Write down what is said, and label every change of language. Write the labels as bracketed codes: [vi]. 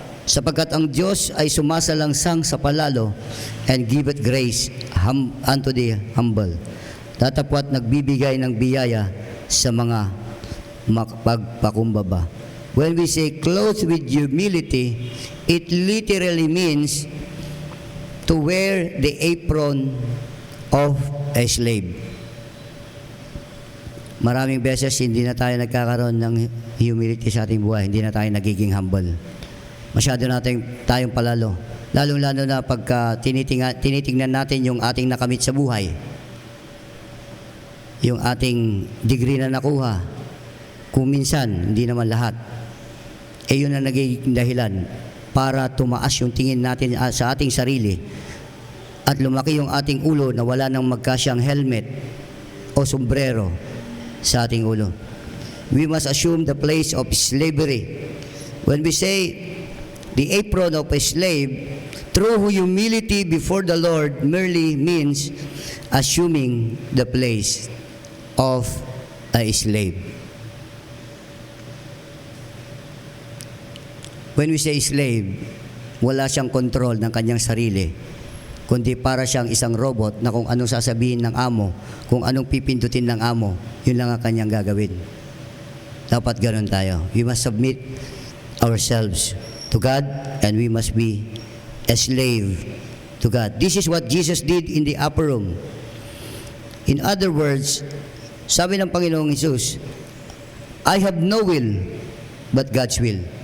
[tl] sapagkat ang Diyos ay sumasalangsang sa palalo [en] and giveth grace unto the humble. [tl] Datapwat nagbibigay ng biyaya sa mga makapagpakumbaba. [en] When we say clothed with humility, it literally means to wear the apron of a slave. [tl] Maraming beses hindi na tayo nagkakaroon ng humility sa ating buhay, hindi na tayo nagiging humble. Masyado natin tayong palalo. Lalong-lalo na pagka tinitingnan natin yung ating nakamit sa buhay, yung ating degree na nakuha, kung minsan, hindi naman lahat, yun ang nagiging dahilan para tumaas yung tingin natin sa ating sarili at lumaki yung ating ulo na wala nang magkasyang helmet o sombrero sa ating ulo. [en] We must assume the place of slavery. When we say the apron of a slave, true humility before the Lord merely means assuming the place of a slave. When we say slave, [tl] wala siyang kontrol ng kanyang sarili, kundi para siyang isang robot na kung anong sasabihin ng amo, kung anong pipindutin ng amo, yun lang ang kanyang gagawin. Dapat ganun tayo. [en] We must submit ourselves to God and we must be a slave to God. This is what Jesus did in the upper room. In other words, [tl] sabi ng Panginoong Hesus, [en] I have no will but God's will.